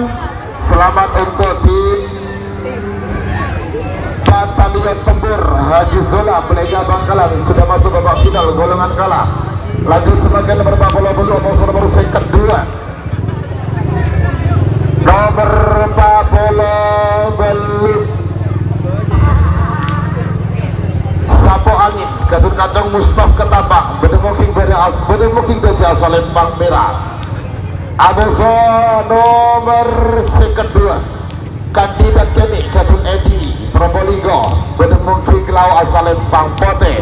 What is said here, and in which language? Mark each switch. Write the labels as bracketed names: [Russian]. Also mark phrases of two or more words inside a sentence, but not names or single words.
[Indonesian] Selamat untuk tim Batalion Tempur Haji Zola Pelega Bangkalan sudah masuk babak final golongan kalah. Lanjut sebagai nomor 42 nomor singkat 2. Nomor 40 Sapo Angin Gadun Kacang Mustaf Ketapang Bedemoking Bereas Bedemoking Gajah Salempang Merah. Adeso nomor kedua kandidat kini Gadun Edi Probolinggo Bedemoking Lau Salempang Pote.